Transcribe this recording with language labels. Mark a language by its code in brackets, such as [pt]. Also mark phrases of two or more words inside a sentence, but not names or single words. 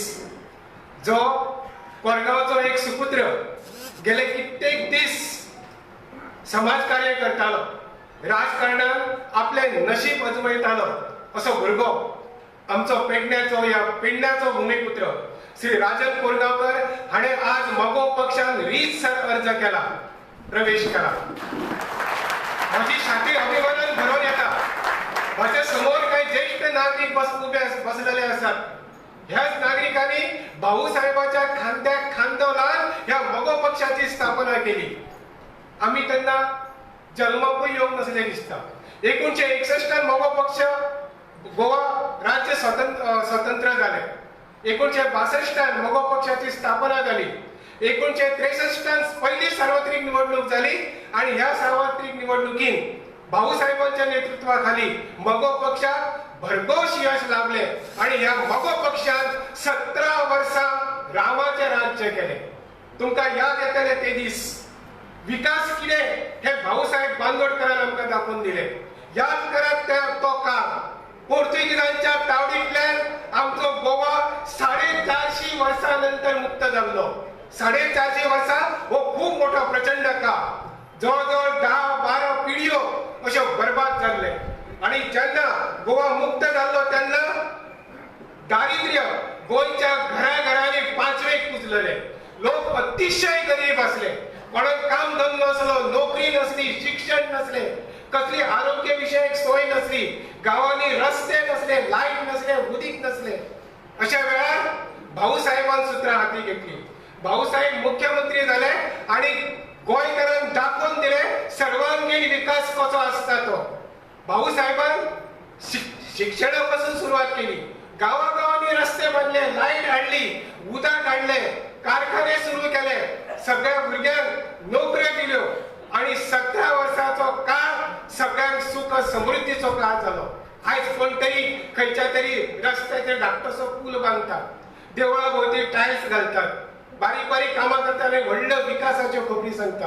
[kok] जो कोरगांवचो एक सुपुत्र गेले कित्येक दीस समाजकार्य करतालो, राजकारणात आपले नशीब अजमायतालो असो भुरगो आमचो पेडण्याचो या पेडण्याचो भूमिपुत्र श्री राजन कोरगांवकर हाणे आज मगो पक्षान रीतसर अर्ज केला, प्रवेश केला. [mr] माझी छाती अभिमानान भरून येता. माझ्या समोर काही ज्येष्ठ नागरिक बसलेले असतात. [kok] ह्याच नागरिकांनी भाऊसाहेबाच्या खांद्याक खांदो लावन ह्या मगो पक्षाची स्थापना केली. आम्ही त्यांना जन्मापय येऊन नसले दिसता. [mr] 1961 मगो पक्ष गोवा राज्य स्वतंत्र झाले. 1962 मगो पक्षाची स्थापना झाली. 1963 पहिली सार्वत्रिक निवडणूक झाली आणि ह्या सार्वत्रिक निवडणुकीत भाऊसाहेबांच्या नेतृत्वाखाली मगो पक्षात भरघोस यश लाभले आणि ह्या मगो पक्षात 17 वर्सां रामाचे राज्य केले. [kok] तुमका याद येतले ते दीस. विकास कितें हे भाऊसाहेब बांदोडकरान आमकां दाखोवन दिले. याद करत तो काळ. पोर्तुगीजांच्या तावडींतल्यान आमचो गोवा 450 वर्सां नंतर मुक्त जाल्लो. 450 वर्सां हो खूप मोठो प्रचंड काळ. जवळजवळ 10-12 पिढयो अश्यो बरबाद जाल्ले आणि जेन्ना गोवा मुक्त जाल्लो तेन्ना दारिद्र्य गोंयच्या घराघरांनी पांचवेक पुजलेले. लोक अतिशय गरीब असले. कोणाक काम धंदो नसलो, नोकरी नसली, शिक्षण नसले, कसली आरोग्य विषयक सोय नसली, गावांनी रस्ते नसले, लाईट नसले, उदीक नसले. अशा वेळार भाऊसाहेबान सूत्र हाती घेतली. भाऊसाहेब मुख्यमंत्री झाले आणि गोंयकारांक दाखवून दिले सर्वांगीण विकास कसो असता तो. भाऊसाहेबान शिक्षणापासून सुरुवात केली. गावागावांनी रस्ते बांधले, लाईट हाडली, उदक हाडले, कारखाने सुरू केले, सगळ्या भुरग्यांक नोकऱ्यो दिल्यो आणि 17 वर्सांचो काळ सगळ्यांक सुख समृद्धीचो काळ जालो. आयज कोण तरी खंयच्या तरी रस्त्याचेर धाकटोसो पूल बांदतात, देवळा भोवती टायल्स घालतात, बारीक बारीक कामां करतात आनी व्हडल्यो विकासाच्यो खबरी सांगतात.